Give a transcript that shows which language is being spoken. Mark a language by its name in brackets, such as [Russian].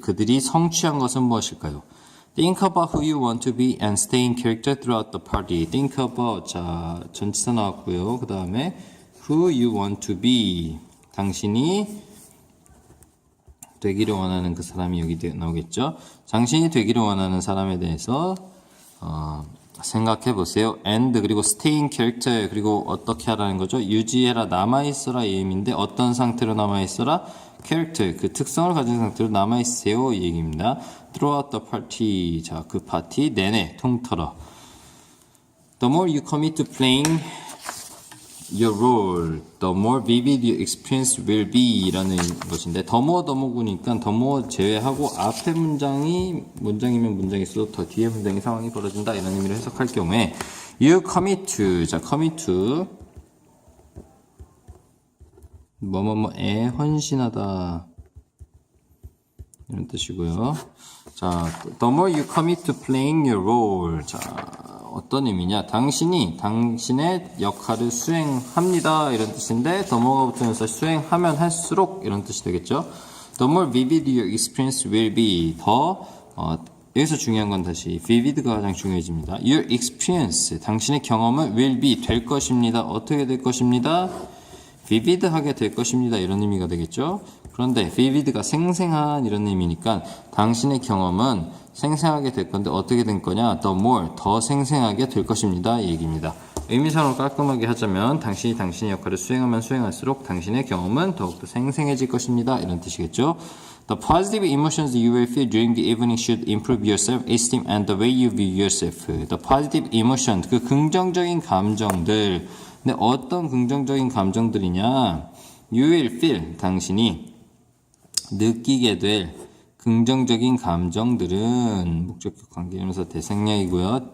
[Korean] 그들이 성취한 것은 무엇일까요? [English] Think about who you want to be and stay in character throughout the party. [Korean] Think about, 자, 전치사 나왔고요. 그 다음에 [English] who you want to be. [Korean] 당신이 되기를 원하는 그 사람이 여기 나오겠죠. 당신이 되기를 원하는 사람에 대해서 생각해 보세요. and 그리고 [English] stay in character [Korean] 그리고 어떻게 하라는 거죠? 유지해라, 남아있어라 이 의미인데 어떤 상태로 남아있어라? character 그 특성을 가진 상태로 남아있으세요 이 얘기입니다. [English] throughout the party [Korean] 자, 그 파티 내내 통틀어. [English] The more you commit to playing your role, the more vivid your experience will be [Korean] 라는 것인데 더모구니까 더모 제외하고 앞에 문장이면 문장이 있어도 더 뒤에 문장의 상황이 벌어진다 이런 의미로 해석할 경우에 [English] you commit to [Korean] 자 commit to 뭐뭐뭐에 헌신하다 이런 뜻이고요. 자, [English] the more you commit to playing your role [Korean] 자 어떤 의미냐? 당신이 당신의 역할을 수행합니다. 이런 뜻인데 the more가 붙으면서 수행하면 할수록 이런 뜻이 되겠죠. [English] The more vivid your experience will be [Korean] 여기서 중요한 건 다시 vivid가 가장 중요해집니다. Your experience 당신의 경험은 [English] will be [Korean] 될 것입니다. 어떻게 될 것입니다? vivid하게 될 것입니다. 이런 의미가 되겠죠. 그런데 vivid가 생생한 이런 의미니까 당신의 경험은 생생하게 될 건데 어떻게 된 거냐? the more 더 생생하게 될 것입니다. 이 얘기입니다. 의미상으로 깔끔하게 하자면 당신이 당신의 역할을 수행하면 수행할수록 당신의 경험은 더욱더 생생해질 것입니다. 이런 뜻이겠죠. [English] The positive emotions you will feel during the evening should improve your self-esteem and the way you view yourself. The positive emotion [Korean] 그 긍정적인 감정들 근데 어떤 긍정적인 감정들이냐? [English] You will feel [Korean] 당신이 느끼게 될 긍정적인 감정들은 목적격 관계대명사 대생략이고요.